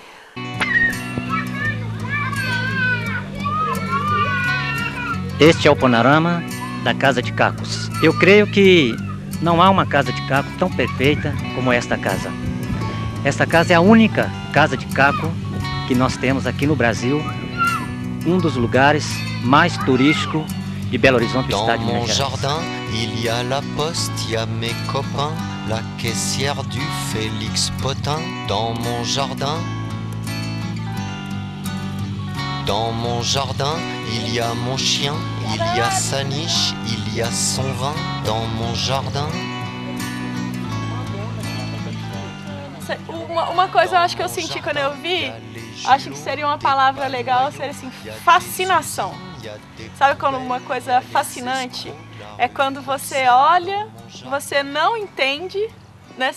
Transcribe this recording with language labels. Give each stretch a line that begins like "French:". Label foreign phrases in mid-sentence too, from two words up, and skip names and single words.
Portuguese: Este é o panorama da Casa de Cacos. Eu creio que não há uma casa de caco tão perfeita como esta casa. Esta casa é a única casa de caco que nós temos aqui no Brasil, um dos lugares mais turísticos de Belo Horizonte, do estado de Minas Gerais.
French: Dans mon jardin, il y a la poste, il y a mes copains, la caissière du Félix Potin. Dans mon jardin, il y a mon chien, il y a sa niche, il y a son vin. Dans mon jardin.
Portuguese: Uma coisa eu acho que eu senti quando eu vi, acho que seria uma palavra legal, seria assim, fascinação. Sabe quando uma coisa fascinante é quando você olha, você não entende, né?